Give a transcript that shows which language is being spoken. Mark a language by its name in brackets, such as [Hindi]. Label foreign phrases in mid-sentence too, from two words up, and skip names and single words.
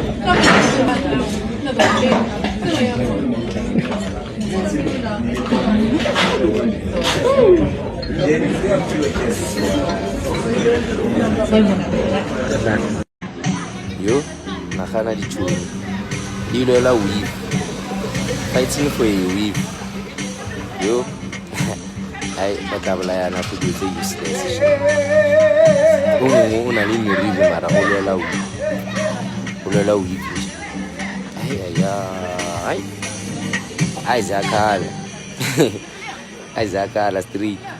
[English] What? [Northern Sotho] Yo, nagana ditšhono. Di lwela weave. [English] Fighting for a weave. [Northern Sotho] Yo, I tla bolayana go dilo tse useless. O mongwe o na le meriri mara o lwela weave. O lwela weave. Ai zakala street.